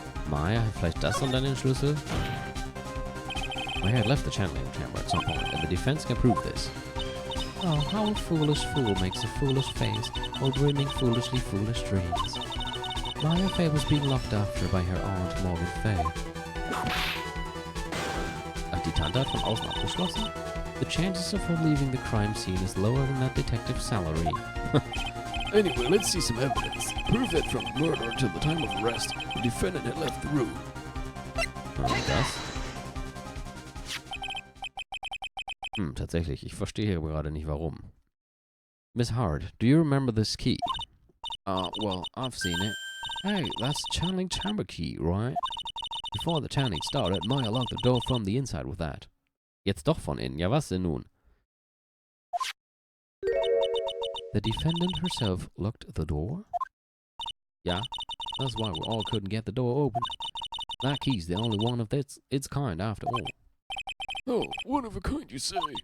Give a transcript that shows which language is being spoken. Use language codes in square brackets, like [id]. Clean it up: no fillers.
[de] Maya hat vielleicht das und dann den Schlüssel? [en] Maya had left the channeling chamber at some point, and the defense can prove this. Oh, how a foolish fool makes a foolish face while dreaming foolishly foolish dreams. Maya Fey was being looked after by her aunt Morgan Fey. [de] Ach, die Tante hat von außen abgeschlossen? [en] The chances of her leaving the crime scene is lower than that detective's salary. Anyway, let's see some evidence. Prove that from murder until the time of arrest, the defendant had left the room. [de] Das? Tatsächlich. Ich verstehe hier gerade nicht warum. [en] Miss Hart, do you remember this key? Well, I've seen it. Hey, that's channeling chamber key, right? Before the channeling started, Maya locked the door from the inside with that. [de] Jetzt doch von innen. Ja, was denn nun? [en] The defendant herself locked the door? Yeah, that's why we all couldn't get the door open. That key's the only one of its kind after all. Oh, one of a kind, you say?